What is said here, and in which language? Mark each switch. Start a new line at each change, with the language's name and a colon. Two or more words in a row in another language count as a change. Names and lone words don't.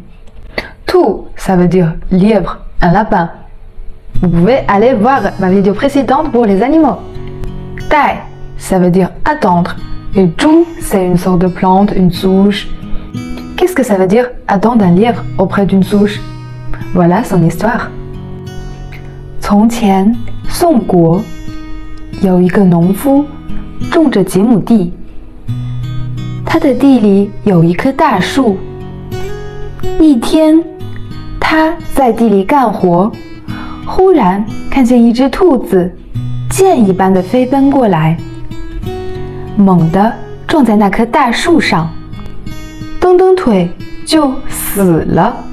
French: Tu, ça veut dire lièvre, un lapin. Vous pouvez aller voir ma vidéo précédente pour les animaux. Dai, ça veut dire attendre. Et zhu, c'est une sorte de plante, une souche. Qu'est-ce que ça veut dire attendre un lièvre auprès d'une souche? Voilà son histoire.
Chinese: 从前，宋国有一个农夫种着几亩地，他的地里有一棵大树。一天，他在地里干活，忽然看见一只兔子箭一般的飞奔过来，猛地撞在那棵大树上，蹬蹬腿就死了。